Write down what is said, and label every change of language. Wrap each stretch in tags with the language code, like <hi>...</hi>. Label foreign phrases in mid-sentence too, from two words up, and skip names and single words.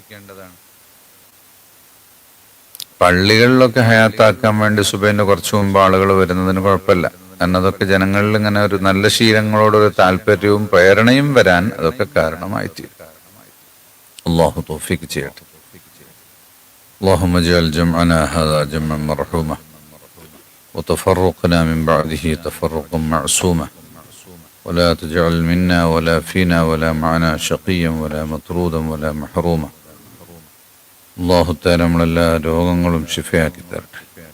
<ml>പള്ളികളിലൊക്കെ ഹയാത്താക്കാൻ വേണ്ടി സുബൈന് കുറച്ചു മുമ്പ് ആളുകൾ വരുന്നതിന് കുഴപ്പമില്ല. കാരണം അതൊക്കെ ജനങ്ങളിൽ ഇങ്ങനെ ഒരു നല്ല ശീലങ്ങളോടൊരു താല്പര്യവും പ്രേരണയും വരാൻ അതൊക്കെ കാരണമായി തീരും. അല്ലാഹു തൗഫീഖ് ചെയ്യട്ടെ.</ml> <ar>اللهم اجعل جمعنا هذا جمعا مرحوما وتفرقنا من بعده تفرقا معصوما ولا تجعل منا ولا فينا ولا معنا شقيا ولا مطرودا ولا محروما. الله تعالى</ar> <ml>നമ്മളെല്ലാ രോഗങ്ങളും ശിഫയാക്കി തരട്ടെ.</ml>